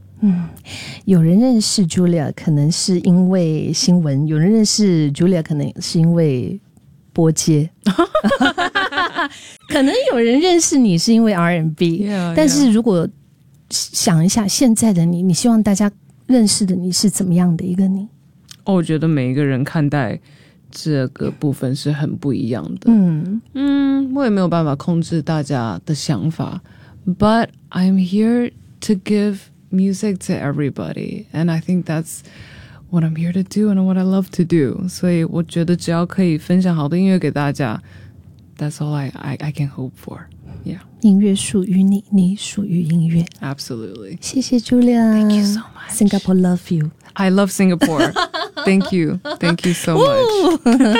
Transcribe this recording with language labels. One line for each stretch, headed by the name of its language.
Chinese: 嗯，有人认识 Julia 可能是因为新闻有人认识 Julia 可能是因为波接可能有人认识你是因为 R&B
English: yeah, yeah.
Chinese: 但是如果想一下现在的你你希望大家认识的你是怎么样的一个你哦、我觉得每一个人看待这个部分是很不一样的。嗯嗯，我也没有办法控制大家的想法。
English: But I'm here to give music to everybody, and I think that's what I'm here to do and what I love to do.
Chinese: 所以我觉得只要可以分享好的音乐给大家 ，
English: That's all I can hope for. Yeah,
Chinese: 音乐属于你，你属于音乐。
English: Absolutely.
Chinese: 谢谢 Julia.
English: Thank you so much. Singapore love you. I love Singapore. Thank you. Thank you so much.